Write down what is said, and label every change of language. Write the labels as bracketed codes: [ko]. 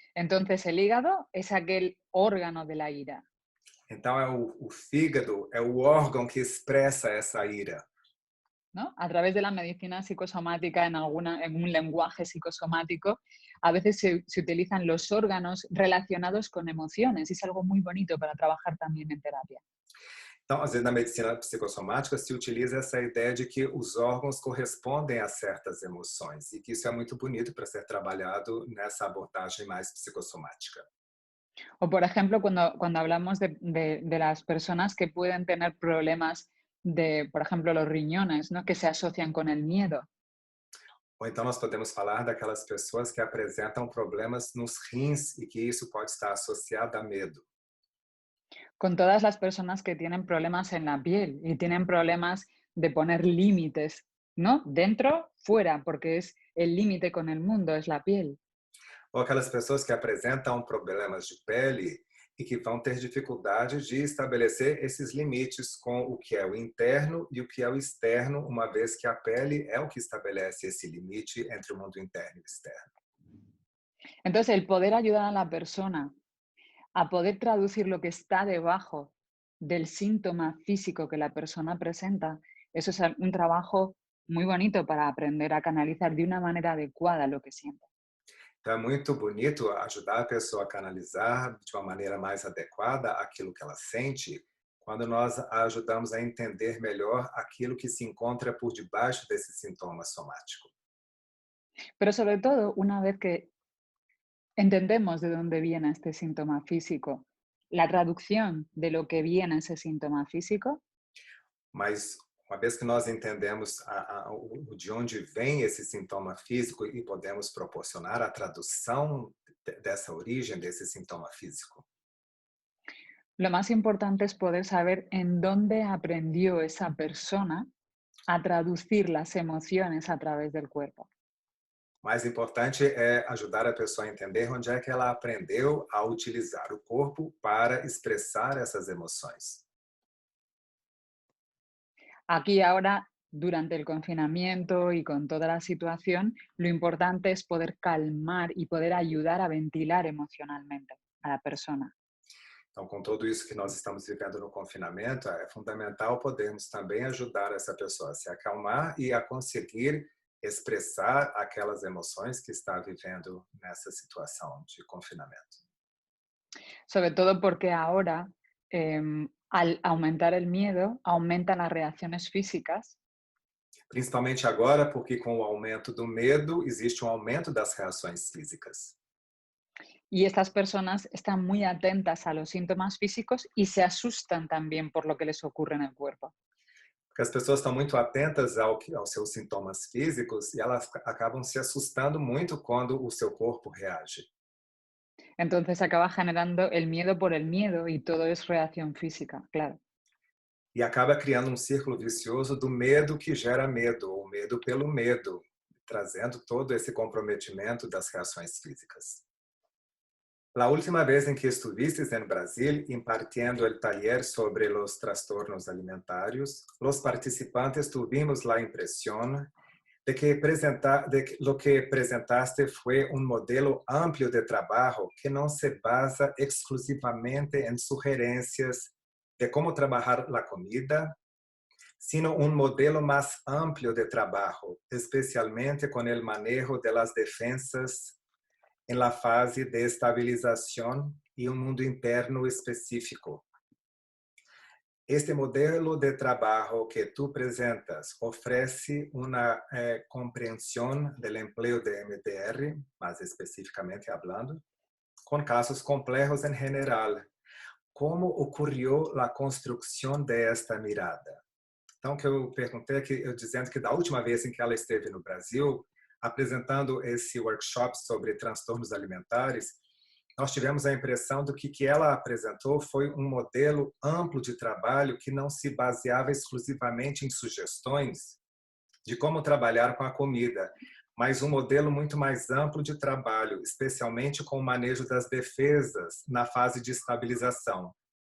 [es] Entonces el hígado es aquel órgano de la ira. [pt] Então o fígado é o órgão que expressa essa ira. [es] ¿No? A través de la medicina psicosomática, en un lenguaje psicosomático, a veces se utilizan los órganos relacionados con emociones y es algo muy bonito para trabajar también en terapia. [pt] Então, às vezes, na medicina psicossomática se utiliza essa ideia de que os órgãos correspondem a certas emoções e que isso é muito bonito para ser trabalhado nessa abordagem mais psicossomática. [es] O, por ejemplo, cuando hablamos de las personas que pueden tener problemas de, por ejemplo, los riñones, ¿no? Que se asocian con el miedo. [pt] Ou então nós podemos falar daquelas pessoas que apresentam problemas nos rins e que isso pode estar associado a medo. [es] Con todas las personas que tienen problemas en la piel y tienen problemas de poner límites, ¿no? Dentro, fuera, porque es el límite con el mundo, es la piel. [pt] Ou aquelas pessoas que apresentam problemas de pele e que vão ter dificuldade de estabelecer esses limites com o que é o interno e o que é o externo, uma vez que a pele é o que estabelece esse limite entre o mundo interno e o externo. [es] Entonces, el poder ayudar a la persona a poder traducir lo que está debajo del síntoma físico que la persona presenta, eso es un trabajo muy bonito para aprender a canalizar de una manera adecuada lo que siente. [pt] Então é muito bonito ajudar a pessoa a canalizar de uma maneira mais adequada aquilo que ela sente, quando nós a ajudamos a entender melhor aquilo que se encontra por debaixo desse sintoma somático. [es] Pero sobre todo, una vez que entendemos de dónde viene este síntoma físico, la traducción de lo que viene ese síntoma físico. [pt] Mas uma vez que nós entendemos de onde vem esse sintoma físico e podemos proporcionar a tradução dessa origem desse sintoma físico. [es] Lo más importante es poder saber en dónde aprendió esa persona a traducir las emociones a través del cuerpo. [pt] Mais importante é ajudar a pessoa a entender onde é que ela aprendeu a utilizar o corpo para expressar essas emoções. [es] Aquí ahora, durante el confinamiento y con toda la situación, lo importante es poder calmar y poder ayudar a ventilar emocionalmente a la persona. [pt] Então, com tudo isso que nós estamos vivendo no confinamento, é fundamental podermos também ajudar essa pessoa a se acalmar e a conseguir expressar aquelas emoções que está vivendo nessa situação de confinamento. [es] Sobre todo porque ahora, al aumentar el miedo, aumentan las reacciones físicas. [pt] Principalmente agora, porque com o aumento do medo, existe um aumento das reações físicas. [es] Y estas personas están muy atentas a los síntomas físicos y se asustan también por lo que les ocurre en el cuerpo. [pt] Porque as pessoas estão muito atentas aos seus sintomas físicos e elas acabam se assustando muito quando o seu corpo reage. [es] Entonces acaba generando el miedo por el miedo y todo es reacción física, claro. [pt] E acaba criando um círculo vicioso do medo que gera medo, ou medo pelo medo, trazendo todo esse comprometimento das reações físicas. [es] La última vez en que estuviste en Brasil impartiendo el taller sobre los trastornos alimentarios, los participantes tuvimos la impresión de que lo que presentaste fue un modelo amplio de trabajo que no se basa exclusivamente en sugerencias de cómo trabajar la comida, sino un modelo más amplio de trabajo, especialmente con el manejo de las defensas en la fase de estabilización y un mundo interno específico. Este modelo de trabajo que tú presentas ofrece una comprensión del empleo de MDR, más específicamente hablando, con casos complejos en general. ¿Cómo ocurrió la construcción de esta mirada? [pt] Então, que eu perguntei, dizendo que da última vez em que ela esteve no Brasil, apresentando esse workshop sobre transtornos alimentares, nós tivemos a impressão do que ela apresentou foi um modelo amplo de trabalho que não se baseava exclusivamente em sugestões de como trabalhar com a comida, mas um modelo muito mais amplo de trabalho, especialmente com o manejo das defesas na fase de estabilização.